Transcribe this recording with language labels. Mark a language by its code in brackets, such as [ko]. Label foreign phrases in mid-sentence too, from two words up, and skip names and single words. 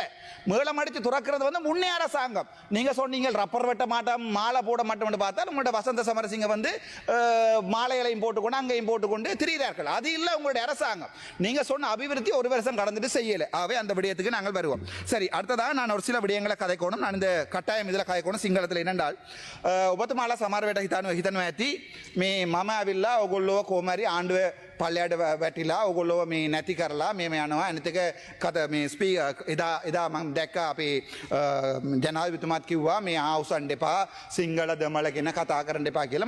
[ta] மேளம் அடிச்சு திறக்கிறது வந்து முன்னே அரசாங்கம். நீங்க சொன்னீங்க ரப்பர் வெட்ட மாட்டோம் மாலை போட மாட்டோம்னு பார்த்தா உங்களோட வசந்த சமரசிங்க வந்து மாலைகளையும் போட்டுக்கொண்டு அங்கேயும் போட்டுக்கொண்டு திரிகிறார்கள். அது இல்லை உங்களுடைய அரசாங்கம். நீங்க சொன்ன அபிவிருத்தி ஒரு வருஷம் கடந்துட்டு செய்யல. ஆகவே அந்த விடயத்துக்கு நாங்கள் வருவோம். சரி, அடுத்ததாக நான் ஒரு சில விடயங்களை கதைக்கணும். நான் இந்த கட்டாயம் இதில் கதைக்கணும் සිංහලத்தில் என்னென்றால் [si] ඔබතුමාලා සමහර වෙලට හිතනවා ඇති මේ මම ඇවිල්ලා ඔයගොල්ලෝ කොහොම හරි ආණ්ඩුව පල්ලයට වැටිලා ඔයගොල්ලෝ මේ නැති කරලා මේ යනවා. අනිත් එක මේ එදා මම දැක්කා අපේ ජනාධිපතිතුමාත් කිව්වා මේ ආවුසන් දෙපා සිංහල දෙමළ ගැන කතා කරන්න එපා කියලා.